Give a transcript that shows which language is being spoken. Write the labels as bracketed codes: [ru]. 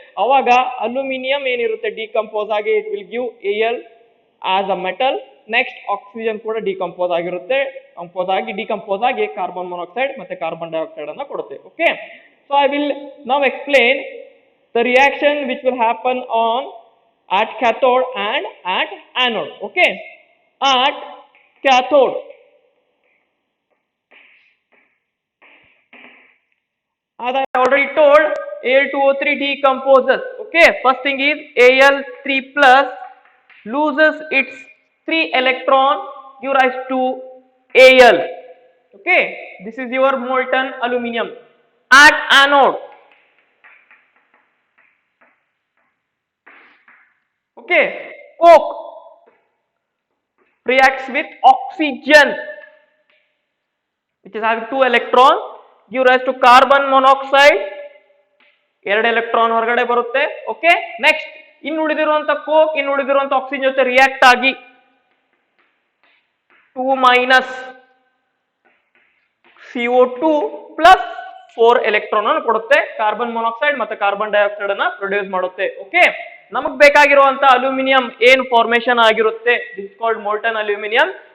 [kn] ಅವಾಗ ಅಲ್ಯೂಮಿನಿಯಂ ಏನಿರುತ್ತೆ ಡಿಕಂಪೋಸ್ ಆಗಿ [en] It will give Al as a metal. [kn] Next oxygen ಕೂಡ ಡಿಕಂಪೋಸ್ ಆಗಿರುತ್ತೆ. ಡಿಕಂಪೋಸ್ ಆಗಿ ಕಾರ್ಬನ್ ಮೊನಾಕ್ಸೈಡ್ ಮತ್ತೆ ಕಾರ್ಬನ್ ಡೈಆಕ್ಸೈಡ್ ಅನ್ನ ಕೊಡುತ್ತೆ. [en] Okay, so I will now explain the reaction which will happen on at cathode and at anode. Okay, at cathode as I already told, Al2O3 decomposes. Okay, first thing is Al3 plus loses its 3 electron, give rise to Al. Okay, this is your molten aluminium. At anode, okay, coke reacts with oxygen which is having 2 electrons, give rise to carbon monoxide. [kn] 2 electron ಹೊರಗಡೆ ಬರುತ್ತೆ. Okay, next ಇನ್ನು ಉಳಿದಿರುವಂತ coke ಇನ್ನು ಉಳಿದಿರುವಂತ oxygen ಜೊತೆ react ಆಗಿ 2 minus CO2 plus 4 electron ಅನ್ನು ಕೊಡುತ್ತೆ. Carbon monoxide ಮತ್ತೆ carbon dioxide ಅನ್ನ ಪ್ರೊಡ್ಯೂಸ್ ಮಾಡುತ್ತೆ. ಓಕೆ, ನಮಗ್ ಬೇಕಾಗಿರುವಂತ ಅಲ್ಯೂಮಿನಿಯಂ ಏನ್ ಫಾರ್ಮೇಶನ್ ಆಗಿರುತ್ತೆ, [en] This called molten aluminium.